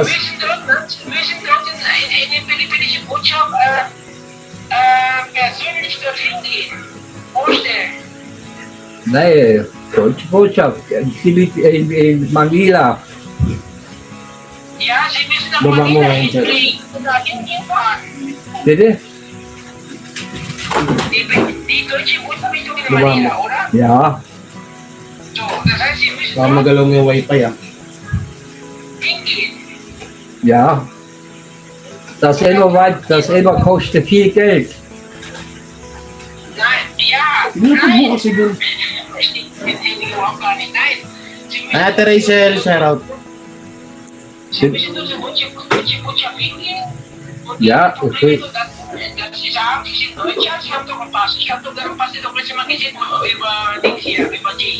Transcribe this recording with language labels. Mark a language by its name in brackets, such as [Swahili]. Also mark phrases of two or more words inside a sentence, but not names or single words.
[German] müssen dort in die philippinische Botschaft persönlich dorthin gehen. Vorstellen. nein, Deutsche Botschaft in Manila. Ja, Sie müssen nach [Filipino] Baba mo [German] Manila [Filipino] lang dyan. [German] hinfliegen und dahin fahren. Bitte? Die deutsche Botschaft ist doch in [Filipino] Baba [German] Manila, [Filipino] mo. [German] oder? Ja, So, das heißt, Sie müssen [Filipino] Baka [German] dort [Filipino] magalaw mo yung wifi ah. [German] hingehen. ja. Das immer kostet viel Geld. Nein, ja, [Filipino] Inutot mo [German] nein. [Filipino] kasi dun. [German] Verstehe ich überhaupt gar nicht. Nein. Sie müssen, [Filipino] Ate Rachel, shoutout. [German] Sie müssen durch die Botschaft hingehen. Und Ja, die okay. Probleme, dass Sie sagen, Sie sind Deutscher, Sie haben doch einen Pass. Ich habe doch einen Pass, doch letztes Mal gesehen über Dings hier, über die.